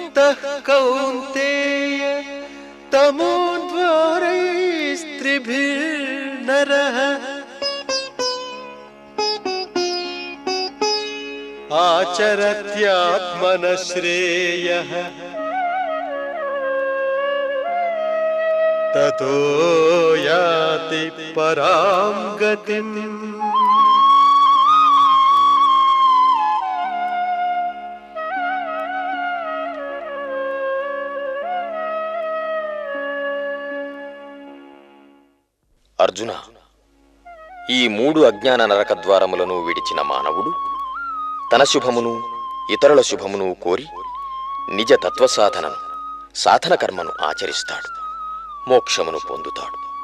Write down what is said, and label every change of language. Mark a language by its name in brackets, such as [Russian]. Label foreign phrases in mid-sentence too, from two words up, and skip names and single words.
[Sanskrit] ततः कौन्तेय तमोद्वारैस्त्रिभिर्नरः आचरत्यात्मनः श्रेयः ततो याति परां गतिम्। [Telugu] అర్జున, ఈ 3 అజ్ఞాన నరక ద్వారములను విడిచిన మానవుడు తన శుభమును ఇతరుల శుభమును కోరి నిజ తత్వసాధనను సాధన కర్మను ఆచరిస్తాడు, మోక్షమును పొందుతాడు.